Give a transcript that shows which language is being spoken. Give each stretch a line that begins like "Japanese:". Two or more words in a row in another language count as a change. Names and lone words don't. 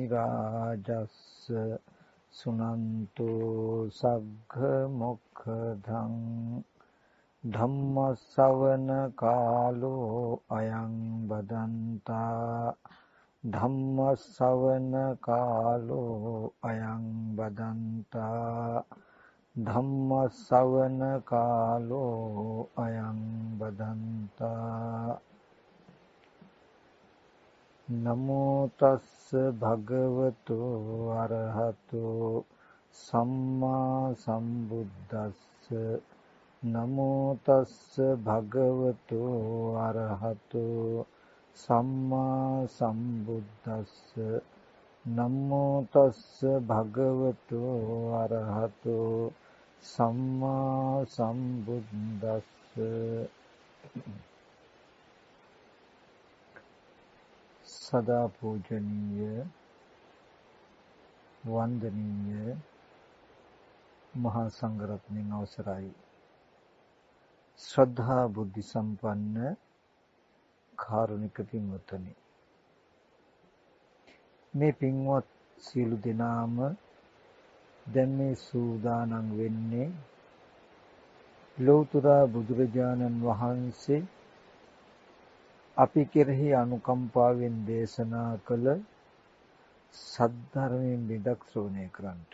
Pali: රාජස්ස සුනන්තෝ සග්ග මොක්ඛදං ධම්ම ශ්‍රවණ කාලෝ අයං බදන්තා ධම්ම ශ්‍රවණ කාලෝ අයං බදන්තා ධම්ම ශ්‍රවණ කාලෝ අයං බදන්තා නමෝ තස්ස භගවතු අරහතු සම්මා සම්බුද්දස්ස නමෝ තස්ස භගවතු අරහතු සම්මා සම්බුද්දස්ස නමෝ තස්ස භගවතු අරහතු සම්මා සම්බුද්දස්ස
Sinhala: සදා පූජනීය වන්දනීය මහා සංඝරත්නයන් අවසරයි ශ්‍රද්ධා බුද්ධ සම්පන්න කාරුණික පින්වත්නි මේ පින්වත් සියලු දෙනාම දැන් මේ සූදානම් වෙන්නේ ලෞතර බුදුරජාණන් වහන්සේ අපි කෙරෙහි අනුකම්පාවෙන් දේශනා කළ සද්ධර්මයෙන් බිදක් ශ්‍රවණය කරන්ට.